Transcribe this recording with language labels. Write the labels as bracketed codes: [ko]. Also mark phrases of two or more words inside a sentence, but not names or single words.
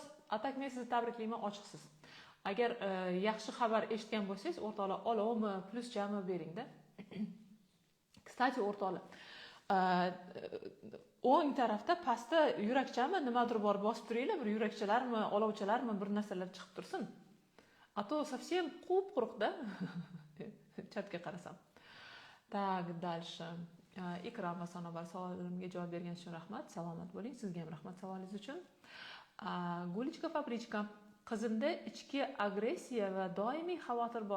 [uz] Atak, men sizni tabriklayman, ochiqsiz. Agar yaxshi xabar eshitgan bo'lsangiz, o'rtoqlar, olovmi, pluschami beringda. Kstati, o'rtoqlar, o'ng tarafda pastda yurakchami nimadir bor, bosib turinglar, bir yurakchalarmi, olovchalarmi, bir narsalar chiqib tursin. [ru] А то совсем [uz] quruq-quruqda. Chatga qarasam. [ru] Так, дальше. [uz] Ikram va Sanobar savolimga javob berganingiz uchun rahmat. Salomat bo'ling. Sizga ham rahmat savolingiz uchun. Gulichka Fabrichka. Qizimda ichki agressiya va doimiy xavotir bor.